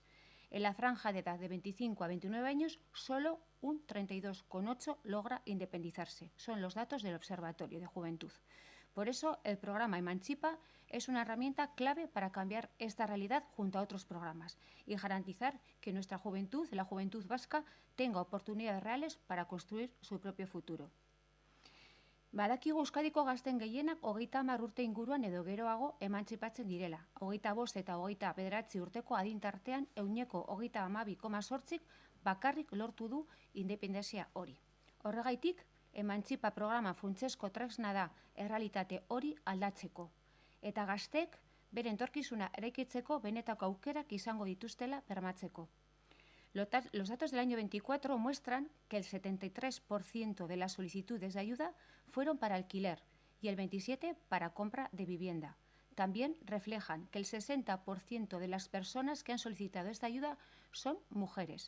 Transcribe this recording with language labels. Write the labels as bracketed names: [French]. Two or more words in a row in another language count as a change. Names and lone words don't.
[Spanish] En la franja de edad de 25 a 29 años, solo un 32,8% logra independizarse. Son los datos del Observatorio de Juventud. Por eso, el programa Emanchipa es una herramienta clave para cambiar esta realidad junto a otros programas y garantizar que nuestra juventud, la juventud vasca, tenga oportunidades reales para construir su propio futuro. [Basque] Badakigu Euskadiko gazten gehienak 30 urte inguruan edo geroago emantzipatzen direla. 25 eta 29 urteko adintartean 32,8% bakarrik lortu du independentzia hori. Horregaitik, Emantzipa programa funtsezko tresna da errealitate hori aldatzeko. Eta gaztek bere etorkizuna eraikitzeko benetako aukerak izango dituztela bermatzeko. [Spanish] Los datos del año 24 muestran que el 73% de las solicitudes de ayuda fueron para alquiler y el 27% para compra de vivienda. También reflejan que el 60% de las personas que han solicitado esta ayuda son mujeres.